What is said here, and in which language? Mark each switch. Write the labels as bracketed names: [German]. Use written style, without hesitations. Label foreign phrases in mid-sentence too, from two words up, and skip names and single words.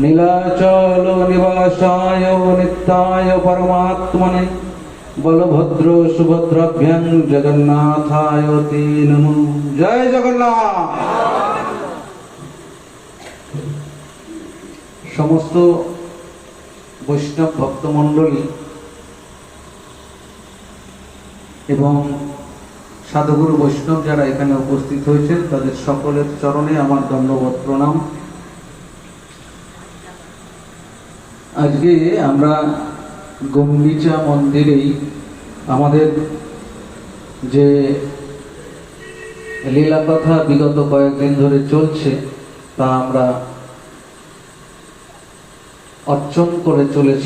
[Sanskrit] नीलाचल निवासाय नित्याय परमात्मने बलभद्र सुभद्राभ्यां जगन्नाथाय ते नमो। [Bangla] জয় জগন্নাথ। সমস্ত বৈষ্ণব ভক্তমণ্ডলী এবং সাধুগুরু বৈষ্ণব যারা এখানে উপস্থিত হয়েছেন তাদের সকলের চরণে আমার ধন্যবাদ প্রণাম। আজকে আমরা গুন্ডিচা মন্দিরেই আমাদের যে লীলা কথা বিগত কয়েকদিন ধরে চলছে তা আমরা অর্চন করে চলেছি।